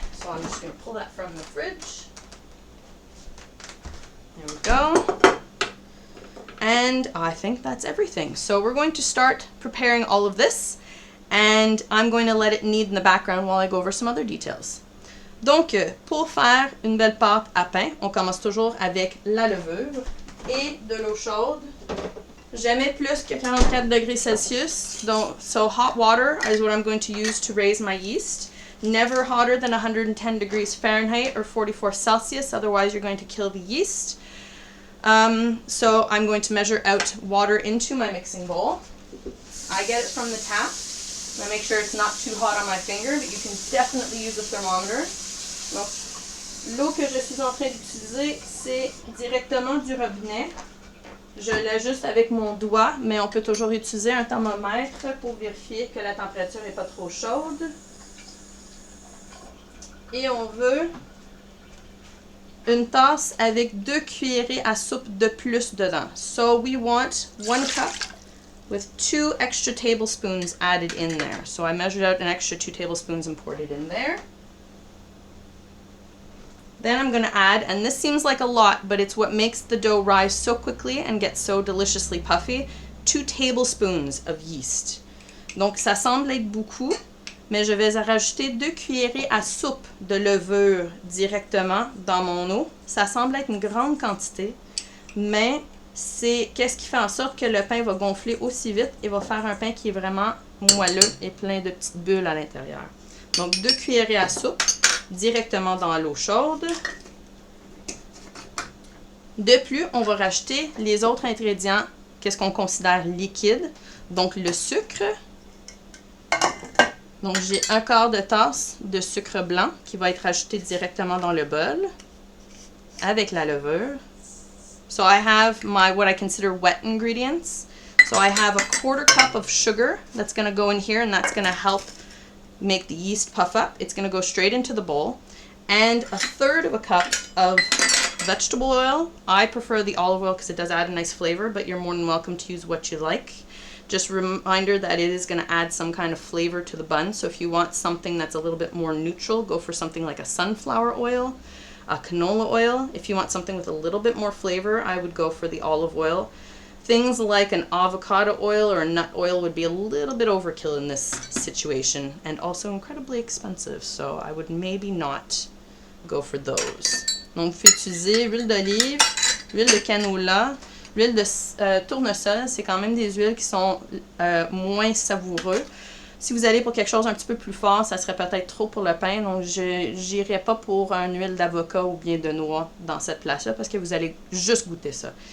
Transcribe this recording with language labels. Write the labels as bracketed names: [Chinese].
[English] So I'm just going to pull that from the fridge. There we go. And I think that's everything. So we're going to start preparing all of this, and I'm going to let it knead in the background while I go over some other details. [French] Donc, pour faire une belle pâte à pain, on commence toujours avec la levure et de l'eau chaude. Jamais plus que 44 degrés Celsius. [English] So hot water is what I'm going to use to raise my yeast. Never hotter than 110 degrees Fahrenheit or 44 Celsius, otherwise you're going to kill the yeast. So I'm going to measure out water into my mixing bowl. I get it from the tap. I make sure it's not too hot on my finger, but you can definitely use a thermometer. [French] Donc, l'eau que je suis en train d'utiliser, c'est directement du robinet. Je l'ajuste avec mon doigt, mais on peut toujours utiliser un thermomètre pour vérifier que la température n'est pas trop chaude. Et on veut une tasse avec 2 cuillerées à soupe de plus dedans. [English] So we want 1 cup with 2 extra tablespoons added in there. So I measured out an extra 2 tablespoons and poured it in there. Then I'm going to add, and this seems like a lot, but it's what makes the dough rise so quickly and get so deliciously puffy, 2 tablespoons of yeast. [French] Donc ça semble être beaucoup, mais je vais rajouter 2 cuillerées à soupe de levure directement dans mon eau. Ça semble être une grande quantité, mais c'est qu'est-ce qui fait en sorte que le pain va gonfler aussi vite et va faire un pain qui est vraiment moelleux et plein de petites bulles à l'intérieur. Donc 2 cuillerées à soupe directement dans l'eau chaude. De plus, on va rajouter les autres ingrédients, qu'est-ce qu'on considère liquide. Donc le sucre. Donc j'ai 1/4 de tasse de sucre blanc qui va être ajouté directement dans le bol avec la levure. [English] So I have my what I consider wet ingredients. So I have a 1/4 cup of sugar that's going to go in here, and that's going to help make the yeast puff up. It's going to go straight into the bowl. And 1/3 of a cup of vegetable oil. I prefer the olive oil because it does add a nice flavor, but you're more than welcome to use what you like. Just a reminder that it is going to add some kind of flavor to the bun. So if you want something that's a little bit more neutral, go for something like a sunflower oil, a canola oil. If you want something with a little bit more flavor, I would go for the olive oil. Things like an avocado oil or a nut oil would be a little bit overkill in this situation and also incredibly expensive, so I would maybe not go for those. [French] Donc, vous pouvez utiliser huile d'olive, huile de canola, l'huile de tournesol. C'est quand même des huiles qui sont moins savoureuses. Si vous allez pour quelque chose un petit peu plus fort, ça serait peut-être trop pour le pain. Donc, je n'irai pas pour une huile d'avocat ou bien de noix dans cette place-là parce que vous allez juste goûter ça.